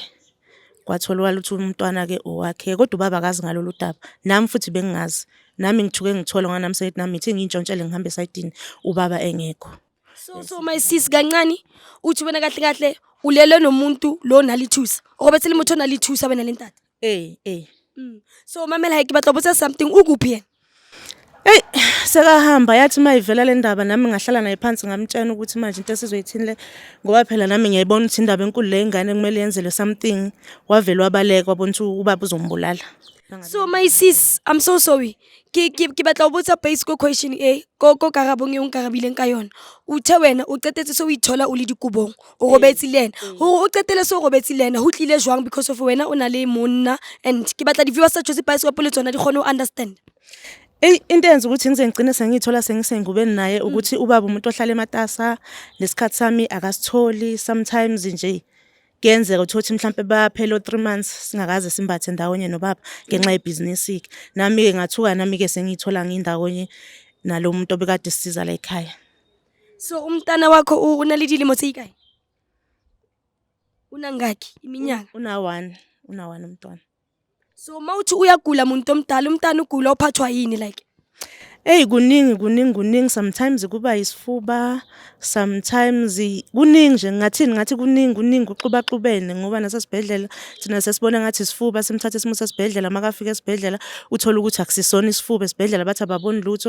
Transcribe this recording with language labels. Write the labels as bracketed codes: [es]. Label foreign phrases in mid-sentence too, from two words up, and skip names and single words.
[zu] Kwatholwa ukuthi umntwana ke owakhe kodwa ubaba akazi ngalolu daba. Nami futhi bengingazi. Nami ngithuke ngithola nganami seyithi nami ithi ngintshontshele ngihambe esayidini ubaba engekho. [en] So my sis [zu] kancane uthi wena kahle ulele nomuntu lo nalithusa okubethele motho nalithusa wena lentata. [st] So mamela hayike batla botsa something [zu] ukuphi yena? Sekahamba yathi mayivela le ndaba nami ngahlala naye phansi ngamtshela ukuthi manje into esizoyithini le ngoba phela nami ngiyayibona ukuthi indaba enkulu le ingane kumele yenzelwe something wavela wabaleka wabona ukuthi ubaba uzombulala. [en] So my sis, I'm so sorry. [st] Ke batla botsa basic question go karabong e nkarabileng ka yona. Uthe wena o qetetse so o ithola o le dikubong o robetse lena. O qetele so o robetse lena ho tlile jwang [en] because of [st] wena o na le monna and ke batla di viewers tsa Josie Pascal le tsona di kgone ho understand. [zu] Into yenza ukuthi ngize ngicine sengithola sengisengubeni naye ukuthi ubaba umuntu ohlala ematasa lesikhathi sami akasitholi sometimes nje kuyenzeka ukuthi mhlambe baphela 3 months singakaze simbathe ndawonye nobaba ngenxa yebusiness ikhe nami ke ngathuka nami ke sengithola ngindawonye nalo muntu obekade sisiza la ekhaya. [st] So [zu] umntana wakho una [st] le dilemo tse ikae? [zu] Una ngaki iminyaka? Una 1 umntwana. So mawuthi uyagula umuntu omdala umntana ugula uphathwa yini like? Kuningi sometimes kuba isifuba sometimes kuningi nje ngathi kuningi uxubaxubene ngoba nasesibhedlela thina sesibona ngathi isifuba simthathe simusa esibhedlela makafika esibhedlela uthola ukuthi akusisona isifuba esibhedlela bathi ababoni lutho.